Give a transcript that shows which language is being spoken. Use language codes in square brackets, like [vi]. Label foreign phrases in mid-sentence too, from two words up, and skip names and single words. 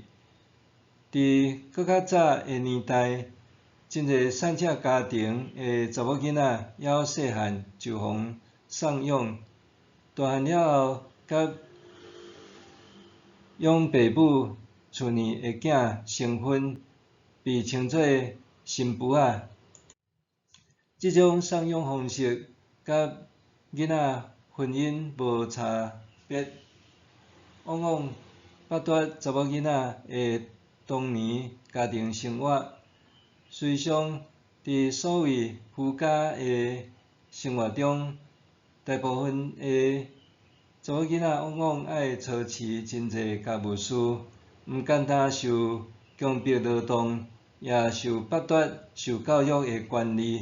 [nan] 伫搁较早的年代，真侪产车家庭的查某囡仔还细汉就互送养，大汉了后，甲养爸母厝呢的囝成婚，被称作新妇仔。这种送养方式甲囡仔婚姻无差别，往往剥夺查某囡仔的童年家庭生活。事实上，伫所谓夫家的生活中，大部分的查某囡仔往往爱操持真侪家务事，毋简单受强迫劳动，也受剥夺受教育的权利。